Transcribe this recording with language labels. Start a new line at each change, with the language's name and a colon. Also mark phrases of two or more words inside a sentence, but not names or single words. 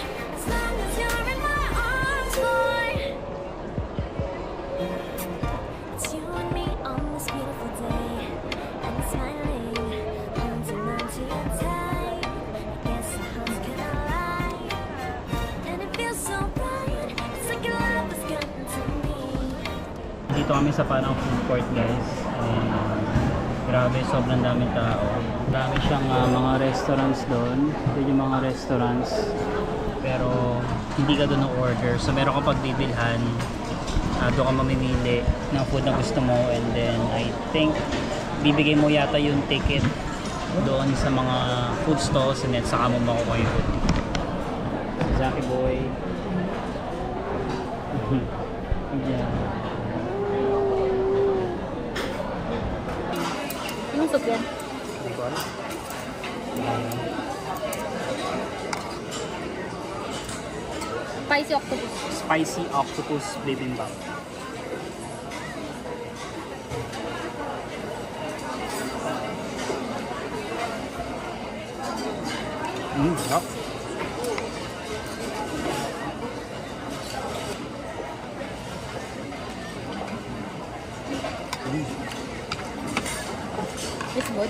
English: As long as you're in my arms, boy. It's you and me on this beautiful day, and it's smiling, holding on to your tight. I guess the house cannot lie, and it feels so bright. It's like your love has gotten to me.
Filipino: Dito kami sa parang
English: food court, guys. And
Filipino: grabe, sobrang daming tao. Dami siyang mga restaurants doon. Doon yung mga restaurants. Pero hindi ka doon order. So meron kang pagbibilhan. Doon ka mamimili ng food na gusto mo,
English: and then I think
Filipino: bibigay mo yata yung ticket doon sa mga
English: food stalls, and then
Filipino: saka mo makukuha yung food.
English: Zaki boy. Yeah.
Filipino: Anong soup yan? Hindi ko alam.
English: Spicy octopus. Spicy octopus bibimbap.
Filipino: Sarap.
English: It's good.